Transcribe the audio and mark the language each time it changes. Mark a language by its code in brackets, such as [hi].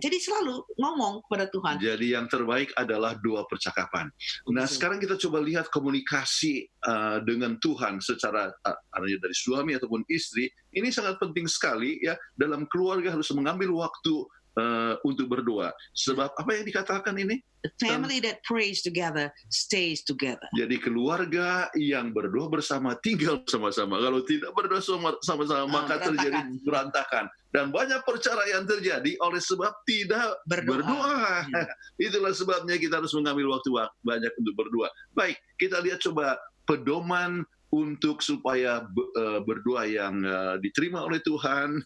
[id] Jadi selalu ngomong kepada Tuhan. Jadi yang terbaik adalah doa percakapan. Nah, sekarang kita coba lihat komunikasi dengan Tuhan secara artinya dari suami ataupun istri, ini sangat penting sekali, ya. Dalam keluarga harus mengambil waktu untuk berdoa. Sebab apa yang dikatakan ini? [en] The family that prays together stays together. [id] Jadi keluarga yang berdoa bersama tinggal sama-sama. Kalau tidak berdoa sama-sama maka terjadi berantakan. Dan banyak perceraian terjadi oleh sebab tidak berdoa. Itulah sebabnya kita harus mengambil waktu banyak untuk berdoa. Baik, kita lihat coba pedoman untuk supaya berdoa yang diterima oleh Tuhan.